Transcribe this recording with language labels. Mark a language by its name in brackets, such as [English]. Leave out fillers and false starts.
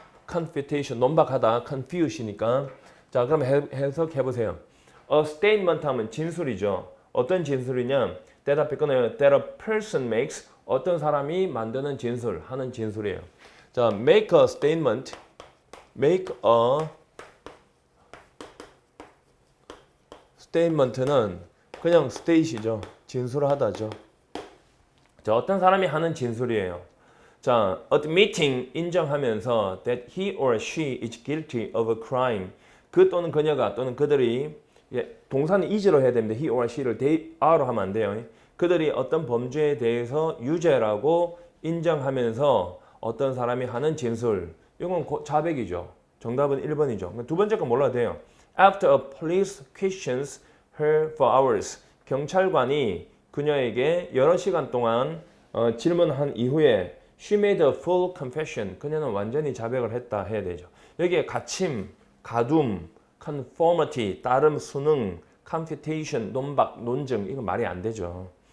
[Korean] confutation 논박하다, confuse니까. 자, 그럼 해석해 보세요. A statement 하면 진술이죠. 어떤 진술이냐? 대답해 끊어요. [English] That a person makes [Korean] 어떤 사람이 만드는 진술, 하는 진술이에요. [English] 자, make a statement. make a statement는 그냥 state이죠. [Korean] 진술하다죠. 자, 어떤 사람이 하는 진술이에요. [English] 자, admitting [Korean] 인정하면서 [English] that he or she is guilty of a crime. [Korean] 그 또는 그녀가 또는 그들이 동사는 is로 해야 됩니다. [English] he or she [Korean] 를 are로 하면 안 돼요. 그들이 어떤 범죄에 대해서 유죄라고 인정하면서 어떤 사람이 하는 진술. 이건 자백이죠. 정답은 1번이죠. 두 번째 건 몰라도 돼요. [English] After a police questions her for hours. [Korean] 경찰관이 그녀에게 여러 시간 동안 질문한 이후에 [English] she made a full confession. [Korean] 그녀는 완전히 자백을 했다 해야 되죠. 여기에 갇힘, 가둠, conformity, 따름, 수능, computation, 논박, 논증 이거 말이 안 되죠.